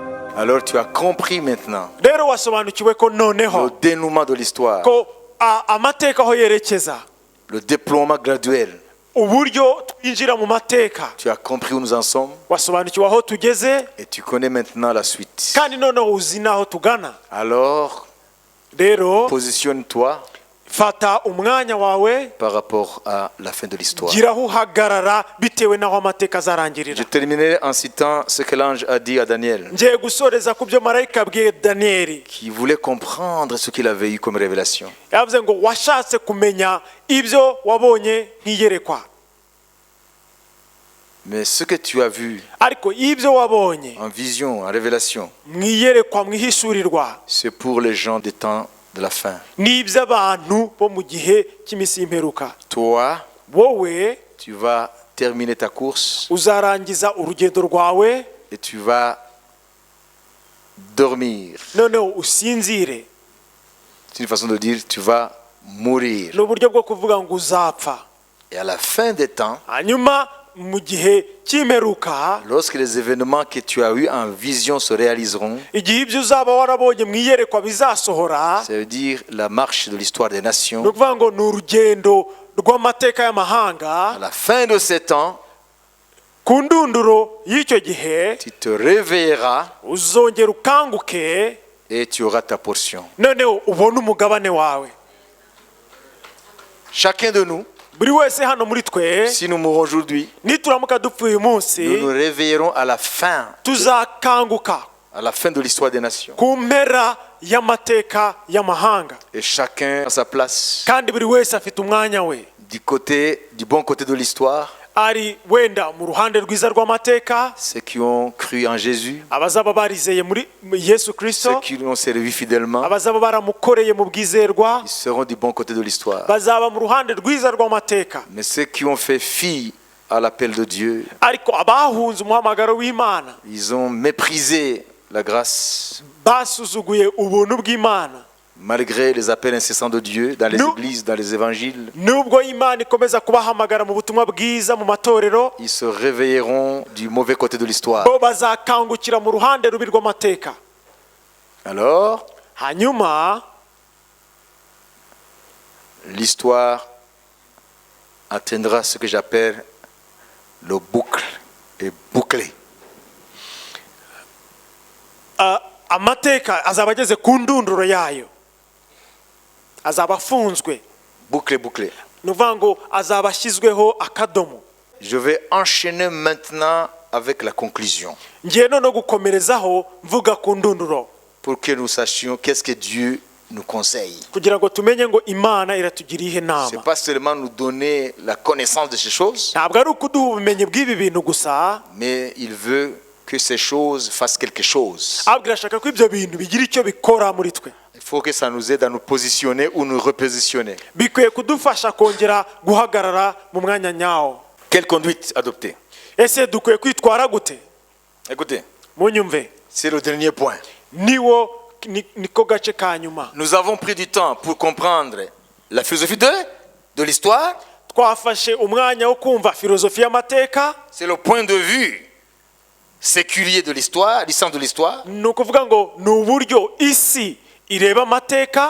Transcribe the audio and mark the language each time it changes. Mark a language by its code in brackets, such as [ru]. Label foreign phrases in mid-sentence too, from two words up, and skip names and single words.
[fr] Alors tu as compris maintenant [rw] rero wasobanukiwe ko noneho [fr] le dénouement de l'histoire, [rw] ko amateka aho yerekeza, [fr] le déploiement graduel. [rw] uburyo twinjira mu mateka. [fr] Tu as compris où nous en sommes [rw] Wasobanukiwe aho tugeze [fr] et tu connais maintenant la suite. [rw] kandi noneho uzi naho tugana. [fr] Alors, [rw] Rero [fr] positionne-toi [rw] fata umwanya wawe [fr] par rapport à la fin de l'histoire. [rw] gira aho uhagarara bitewe n'aho amateka azarangirira. [fr] Je terminerai en citant ce que l'ange a dit à Daniel, [rw] Ngiye gusoreza ku byo marayika abwiye Daniyeli. [fr] qui voulait comprendre ce qu'il avait eu comme révélation. [rw] Yavuze ngo washatse kumenya ibyo wabonye nk'iyerekwa, [fr] Mais ce que tu as vu [rw] ariko ibyo wabonye [fr] en vision, en révélation, [rw] mwiyerekwa mwihishurirwa [fr] c'est pour les gens des temps de la fin. [rw] ni iby'abantu bo mu gihe cy'iminsi y'imperuka. [fr] Toi, [rw] Wowe [fr] tu vas terminer ta course [rw] uzarangiza urugendo rwawe [fr] et tu vas dormir. [rw] noneho usinzire. [fr] C'est une façon de dire tu vas mourir. [rw] Ni uburyo bwo kuvuga ngo uzapfa. [fr] Et à la fin des temps, [rw] Hanyuma mu gihe cy'imperuka, [fr] lorsque les événements que tu as eus en vision se réaliseront, [rw] igihe ibyo uzaba warabonye mu iyerekwa bizasohora, [fr] ça veut dire la marche de l'histoire des [rw] ni [fr] nations. [rw] ukuvuga ngo ni urugendo rw'amateka y'amahanga. [fr] À la fin de ces temps, [rw] Ku ndunduro y'icyo gihe [fr] tu te réveilleras [rw] uzongera ukanguke, [fr] et tu auras ta portion. [rw] noneho ubone umugabane wawe. [fr] Chacun de nous, [rw] Buri wese hano muri twe [fr] si nous mourons aujourd'hui, [rw] nituramuka dupfuye uyu munsi, [fr] nous nous réveillerons à la fin de l'histoire des nations. [rw] ku mpera y'amateka y'amahanga, [fr] Et chacun à sa place, [rw] kandi buri wese afite umwanya we. [fr] du bon côté de l'histoire, [rw] Ari wenda mu ruhande rwiza rw'amateka, [fr] ceux qui ont cru en Jésus, [rw] abazaba barizeye muri Yesu [fr] ceux [rw] Kristo, [fr] qui l'ont servi fidèlement, [rw] abazaba baramukoreye mu bwizerwa, [fr] ils seront du bon côté de l'histoire. [rw] bazaba mu ruhande rwiza rw'amateka. [fr] Mais ceux qui ont fait fi à l'appel de Dieu, [rw] Ariko abahunze umuhamagaro w'Imana, [fr] ils ont méprisé la grâce, [rw] basuzuguye ubuntu bw'Imana. [fr] malgré les appels incessants de Dieu dans les Nous- églises, dans les évangiles. [rw] Nubwo Imana ikomeza kubahamagara mu butumwa bwiza mu matorero, [fr] Ils se réveilleront du mauvais côté de l'histoire. [rw] bo bazakangukira mu ruhande rubi rw'amateka. [fr] Alors, [rw] Hanyuma [fr] l'histoire atteindra ce que j'appelle le boucle et bouclé. [rw] amateka azaba ageze ku ndunduro yayo, azaba afunzwe. [fr] Bouclé, bouclé. [rw] Ni ukuvuga ngo azaba ashyizweho akadomo. [fr] Je vais enchaîner maintenant avec la conclusion [rw] Ngiye no gukomerezaho mvuga ku ndunduro, [fr] pour que nous sachions qu'est-ce que Dieu nous conseille. [rw] kugira ngo tumenye ngo Imana iratugira ihe [fr] Ce [rw] nama. [fr] n'est pas seulement nous donner la connaissance de ces choses, [rw] Ntabwo ari ukuduha ubumenyi bw'ibi bintu gusa, [fr] mais il veut que ces choses fassent quelque chose. [rw] ahubwo irashaka ko ibyo bintu bigira icyo bikora muri twe. [fr] Il faut que ça nous aide à nous positionner ou nous repositionner. [rw] Bikwiye kudufasha kongera guhagarara mu mwanya nyawo. [fr] Quelle conduite adopter? [rw] Ese dukwiye kwitwara gute? [fr] Écoutez, [rw] Munyumve, [fr] c'est le dernier point. [rw] niko gace ka nyuma. [fr] Nous avons pris du temps pour comprendre la philosophie de l'histoire. [rw] Twafashe umwanya wo kumva filozofi y'amateka. [fr] C'est le point de vue séculier de l'histoire, licence de l'histoire. [rw] Ni ukuvuga ngo ni uburyo isi ireba amateka.